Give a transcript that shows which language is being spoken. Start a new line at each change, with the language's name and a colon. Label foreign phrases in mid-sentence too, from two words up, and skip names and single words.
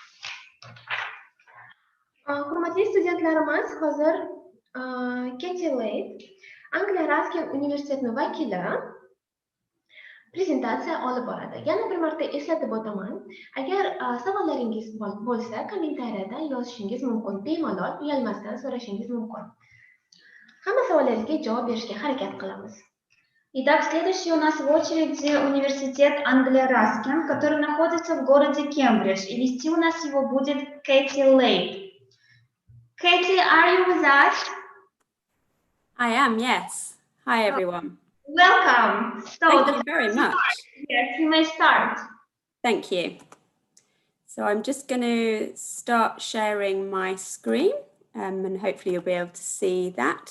Uzbek: Hurmatli studentlarimiz, hozir Katie Late, Anglia Ruskin universitetining vakili prezentatsiya olib boradi. Yana bir marta eslatib o'taman, agar savollaringiz bo'lsa, kommentariyada yozishingiz mumkin, bemalol uyalmasdan so'rashingiz mumkin. Hamma savollaringizga javob berishga harakat qilamiz.
Russian: Итак, следующий у нас в очереди университет Anglia Ruskin, который находится в городе Кембридж, и вести у нас его будет Katie Late.
English: Katie, are you with us? I am, yes. Hi, everyone. Welcome. So Thank you very much. Yes, you may start. Thank you. So I'm just going to start sharing my screen, and hopefully you'll be able to see that.